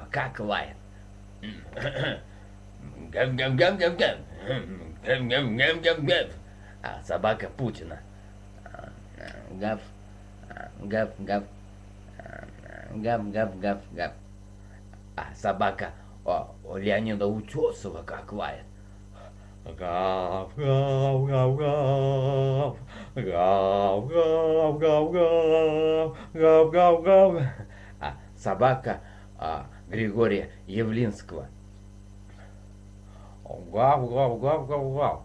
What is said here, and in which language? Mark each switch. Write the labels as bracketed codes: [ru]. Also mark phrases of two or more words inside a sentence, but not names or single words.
[ru] Как лает? Гав-гав-гав-гав-гав. Гав-гав-гав-гав-гав. Собака Путина. Гав, гав-гав. Гав-гав-гав-гав. Собака Леонида Утесова как лает. Гав, гав, гав, гав. Гав, гав, гав, гав. Гав, гав, гав. Собака Григория Явлинского. Гав, гав, гав, гав, гав.